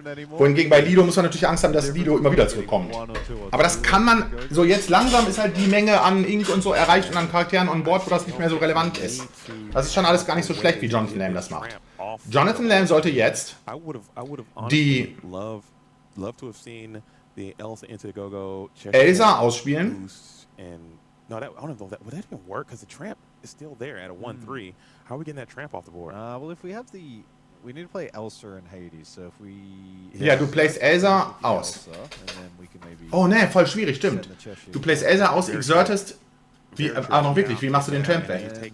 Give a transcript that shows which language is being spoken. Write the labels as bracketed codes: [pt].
[de] Wohingegen bei Lido muss man natürlich Angst haben, dass Lido immer wieder zurückkommt. Aber das kann man, so jetzt langsam ist halt die Menge an Ink und so erreicht und an Charakteren on board, wo das nicht mehr so relevant ist. Das ist schon alles gar nicht so schlecht, wie Jonathan Lam das macht. Jonathan Lam sollte jetzt die [en] love to have seen the Elsa into the go-go. [de] Elsa ausspielen. [en] And no, that, I don't know if that would that even work because the tramp is still there at a 1-3. How are we getting that tramp off the board? Well, if we have the, we need to play Elsa and Hades. So if we, [de] Ja, du playst Elsa aus. Oh ne, voll schwierig, stimmt. Du playst Elsa aus, exertest. Wie, noch wirklich, wie machst du den Tramp weg?